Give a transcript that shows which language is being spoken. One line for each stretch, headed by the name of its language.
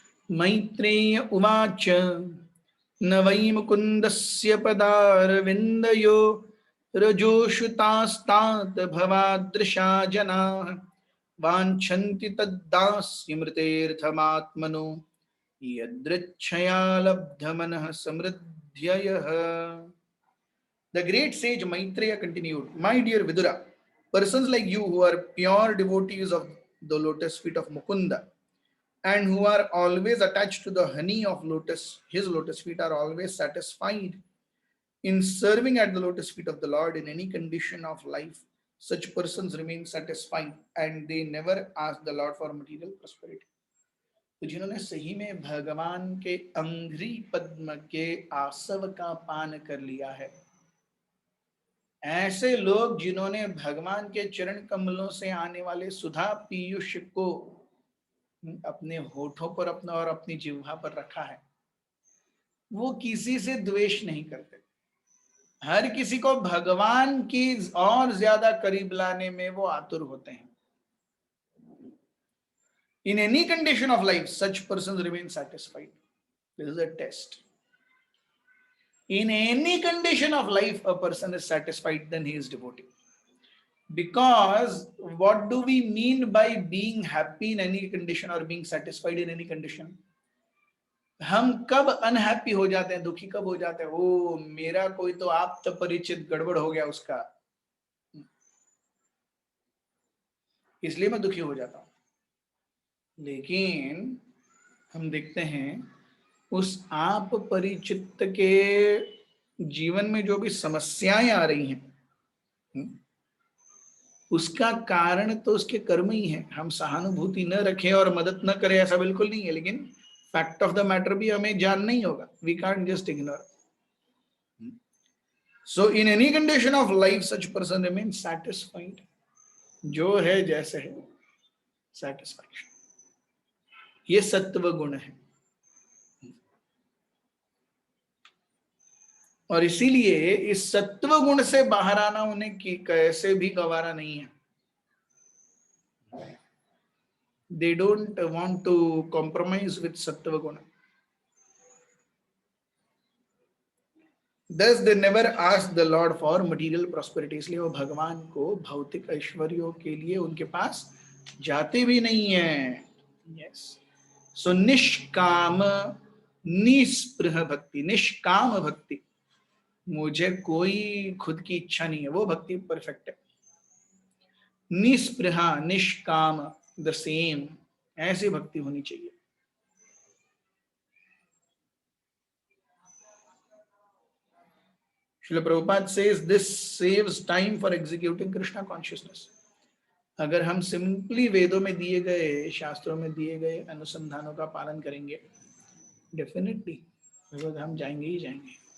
Sanskrit: मैत्रेय उवाच न वै मुकुन्दस्य पदारविन्दयो रजोषुतास्तात् भवादृशा जनाः वाञ्छन्ति तद्दास्यमृतेऽर्थमात्मनो यदृच्छया लब्धमनः समृद्ध्ययः।
English: The great sage Maitreya continued, my dear Vidura, persons like you who are pure devotees of the lotus feet of Mukunda and who are always attached to the honey of lotus, his lotus feet, are always satisfied in serving at the lotus feet of the Lord in any condition of life. Such persons remain satisfied and they never ask the Lord for material prosperity.
Hindi: तो जिन्होंने सही में भगवान के अंघ्रि पद्म के आसव का पान कर लिया है, ऐसे लोग जिन्होंने भगवान के चरण कमलों से आने वाले सुधा पीयूष को अपने होठों पर अपना और अपनी जिह्वा पर रखा है, वो किसी से द्वेष नहीं करते। हर किसी को भगवान की और ज्यादा करीब लाने में वो आतुर होते हैं।
English: In any condition of life, such persons remain satisfied. This is a test. In any condition of life, a person is satisfied, then he is devotee. Because what do we mean by being happy in any condition or being satisfied in any condition?
Hindi: हम कब unhappy हो जाते हैं, दुखी कब हो जाते हैं, ओ मेरा कोई तो आप्त परिचित गड़बड़ हो गया उसका, इसलिए मैं दुखी हो जाता हूं। लेकिन हम देखते हैं उस आप परिचित के जीवन में जो भी समस्याएं आ रही हैं, उसका कारण तो उसके कर्म ही है। हम सहानुभूति न रखें और मदद न करें ऐसा बिल्कुल नहीं है, लेकिन
English: fact of the matter
Hindi: भी हमें जानना ही होगा।
English: We can't just ignore. So in any condition of life such person remain satisfied,
Hindi: जो है जैसे है, सैटिस्फैक्शन, ये सत्व गुण है। और इसीलिए इस सत्व गुण से बाहर आना उन्हें कैसे भी गवारा नहीं है.
English: They don't want to compromise with sattva guna. Thus they never ask the Lord for material prosperity.
Hindi: इसलिए वो भगवान को भौतिक ऐश्वर्यों के लिए उनके पास जाते भी नहीं है.
English: Yes.
Hindi: So निष्काम निस्पृह भक्ति, निष्काम भक्ति, मुझे कोई खुद की इच्छा नहीं है, वो भक्ति परफेक्ट है. निस्पृहा निष्काम,
English: the same,
Hindi: ऐसी भक्ति होनी चाहिए.
English: Srila Prabhupada says this saves time for executing Krishna consciousness.
Hindi: अगर हम सिंपली वेदों में दिए गए, शास्त्रों में दिए गए अनुसंधानों का पालन करेंगे, डेफिनेटली भगवत हम जाएंगे ही जाएंगे.